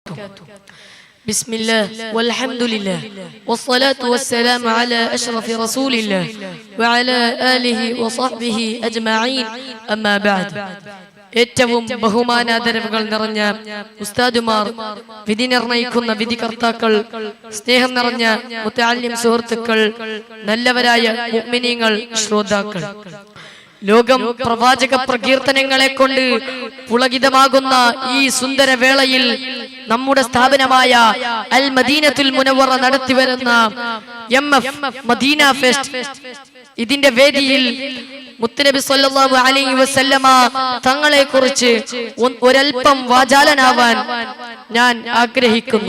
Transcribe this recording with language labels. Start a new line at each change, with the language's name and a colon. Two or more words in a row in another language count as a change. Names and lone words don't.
Arabic: بسم الله والحمد لله والصلاة والسلام على أشرف رسول الله وعلى آله وصحبه أجمعين أما بعد.
Malayalam: ഏറ്റവും ബഹുമാനാദരവുകൾ നിറഞ്ഞ ഉസ്താദുമാർ, വിധി നിർണയിക്കുന്ന വിധികർത്താക്കൾ, സ്നേഹം നിറഞ്ഞ മുതഅല്ലിം സുഹൃത്തുക്കൾ, നല്ലവരായ മുഅ്മിനീങ്ങൾ, ശ്രോതാക്കൾ, ലോകം പ്രവാചക പ്രകീർത്തനങ്ങളെ കൊണ്ട് പുളകിതമാകുന്ന ഈ സുന്ദര വേളയിൽ നമ്മുടെ സ്ഥാപനമായ അൽ മദീനത്തുൽ മുനവ്വറ നടത്തിവരുന്ന MF മദീന ഫെസ്റ്റ്, ഇതിന്റെ വേദിയിൽ മുത്തുനബി
Arabic: صلى الله عليه وسلم
Malayalam: തങ്ങളെ കുറിച്ച് ഒരൽപ്പം വാചാലനാവാൻ ഞാൻ ആഗ്രഹിക്കുന്നു.